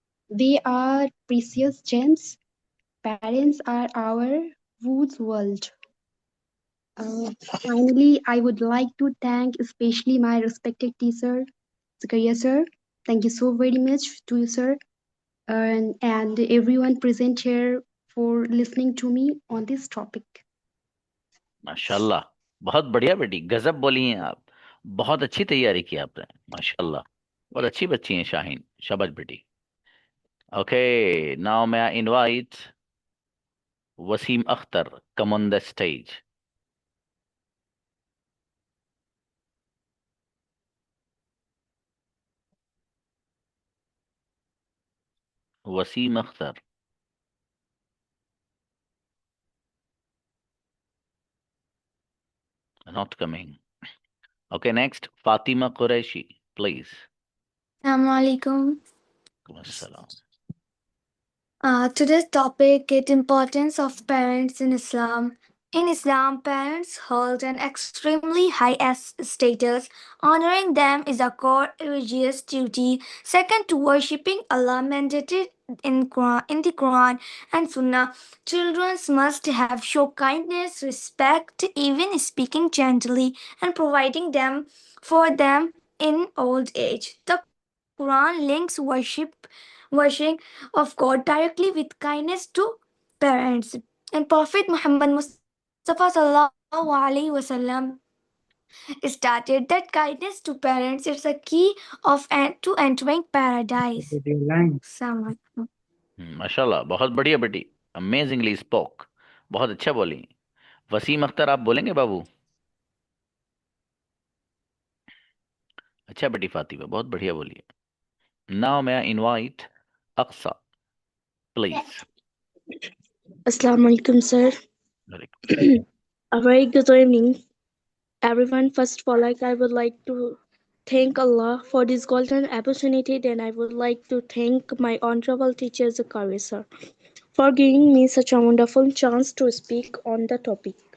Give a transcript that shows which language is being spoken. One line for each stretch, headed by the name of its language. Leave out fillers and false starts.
English: They are precious gems. Parents are our wood's world. Finally, I would like to thank especially my respected teacher, Zakaria sir. Thank you so very much to you, sir, and everyone present here for listening to me on this topic.
Hindi: माशाल्लाह, बहुत बढ़िया बेटी, गजब बोली हैं आप, बहुत अच्छी तैयारी की आपने, माशाल्लाह, बहुत अच्छी बच्ची हैं शाहीन, शाबाश बेटी।
English: Okay, now मैं invite Waseem Akhtar, come on the stage. Waseem Akhtar, not coming. Okay, next, Fatima Qureshi, please.
Arabic: Assalamualaikum. Assalam.
English: Today's topic is importance of parents in Islam. In Islam, parents hold an extremely high status. Honoring them is a core religious duty. Second to worshipping Allah mandated in the Quran and Sunnah. Children must have show kindness, respect, even speaking gently and providing them for them in old age. The Quran links worshiping of God directly with kindness to parents. And Prophet Muhammad Mustafa
Arabic: sallallahu alaihi wasallam
English: stated that kindness to parents is a key of to entering paradise.
Arabic: Assalamualaikum.
Hindi: माशाल्लाह, बहुत बढ़िया बेटी,
English: amazingly spoke,
Hindi: बहुत अच्छा बोली। वसीम अख्तर, आप बोलेंगे बाबू? अच्छा बेटी फातिमा, बहुत बढ़िया बोली।
English: Now मैं invite Aqsa, please.
Arabic: Assalamu alaikum, sir.
English: A very good evening, everyone. First of all, I would like to thank Allah for this golden opportunity. Then I would like to thank my honorable teacher Zakari, sir, for giving me such a wonderful chance to speak on the topic.